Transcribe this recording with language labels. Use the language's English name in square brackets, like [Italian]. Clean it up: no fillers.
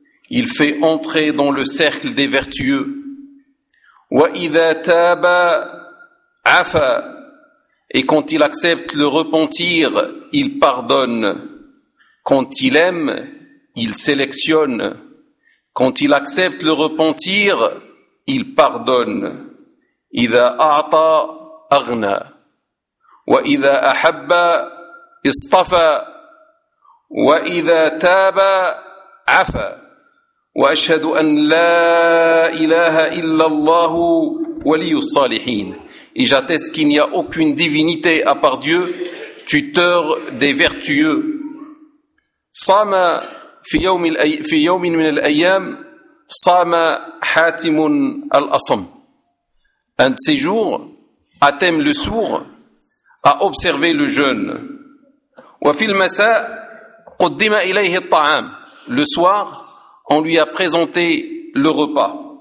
[French] Il fait entrer dans le cercle des vertueux. [Arabic] وَإِذَا تَابَ عَفَى [French] Et quand il accepte le repentir, il pardonne. Quand il aime, il sélectionne. Quand il accepte le repentir, il pardonne. [Arabic] إِذَا أَعْطَى أَغْنَى وَإِذَا أَحَبَّ اصْطَفَى وَإِذَا تَابَ عَفَى وأشهد أن لا إله إلا الله ولي الصالحين [French] Et j'atteste qu'il n'y a aucune divinité à part Dieu, tuteur des vertueux. [Arabic] صام في يوم من الأيام صام حاتم الأصم [French] Un de ces jours, Hatem le sourd a observé le jeûne. [Arabic] وفي المساء قدم إليه الطعام [French] Le soir, on lui a présenté le repas.